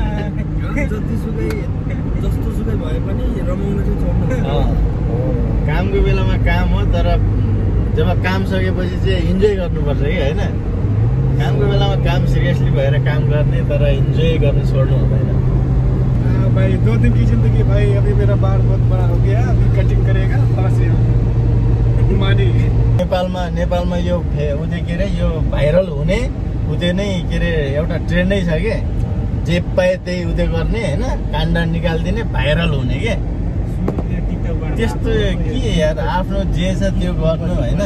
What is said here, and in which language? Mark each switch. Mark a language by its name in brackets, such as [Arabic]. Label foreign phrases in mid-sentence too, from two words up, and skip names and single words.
[Nepali] जस्तोसुकै भए पनि रमाउन चाहिँ छोड्नु। कामको बेलामा काम हो, तर जब काम सकेपछि चाहिँ इन्जोय गर्नुपर्छ कि होइन। कामको बेलामा काम सिरियसली भएर काम गर्ने, तर इन्जोय गर्नु छोड्नु हुँदैन। [Hindi] भाई 2 दिन की जिंदगी भाई। अभी मेरा बाल बहुत बड़ा हो गया, अभी कटिंग करेगा बस। [Nepali] नेपालमा यो उते के अरे यो भाइरल हुने उते नै के अरे एउटा ट्रेन्डै छ के, जे पाए त्यही उते गर्ने होइन, काण्ड निकालिदिने, भाइरल हुने के। त्यस्तो के यार, आफ्नो जे छ त्यो गर्नु होइन।